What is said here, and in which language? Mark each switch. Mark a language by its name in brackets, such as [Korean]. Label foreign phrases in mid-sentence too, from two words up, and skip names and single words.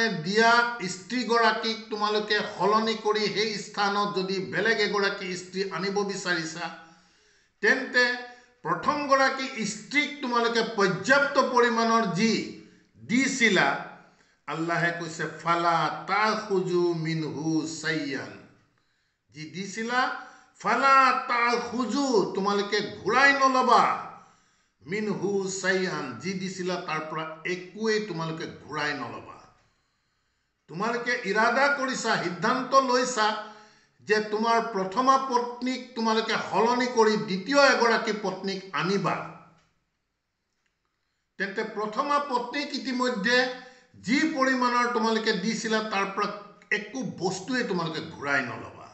[Assamese] দিয়া স্ত্ৰীগৰাকীক তোমালোকে সলনি কৰি সেই স্থানত যদি বেলেগ এগৰাকী স্ত্ৰী আনিব বিচাৰিছা, তেন্তে প্ৰথমগৰাকী স্ত্ৰীক তোমালোকে পৰ্যাপ্ত পৰিমাণৰ যি দিছিলা, আল্লাহে কৈছে, [Arabic] فلا تأخذوا منه شيئا, [Assamese] যি দিছিলা, [Arabic] فلا تأخذوا, [Assamese] তোমালোকে ঘূৰাই নলবা, [Arabic] منه شيئا, [Assamese] যি দিছিলা তাৰ পৰা একোৱেই তোমালোকে ঘূৰাই নলবা। তোমালোকে ইৰাদা কৰিছা, সিদ্ধান্ত লৈছা যে তোমাৰ প্ৰথমা পত্নীক তোমালোকে সলনি কৰি দ্বিতীয় এগৰাকী পত্নীক আনিবা, তেন্তে প্ৰথমা পত্নীক ইতিমধ্যে যি পৰিমাণৰ তোমালোকে দিছিলা তাৰ পৰা একো বস্তুৱে তোমালোকে ঘূৰাই নলবা।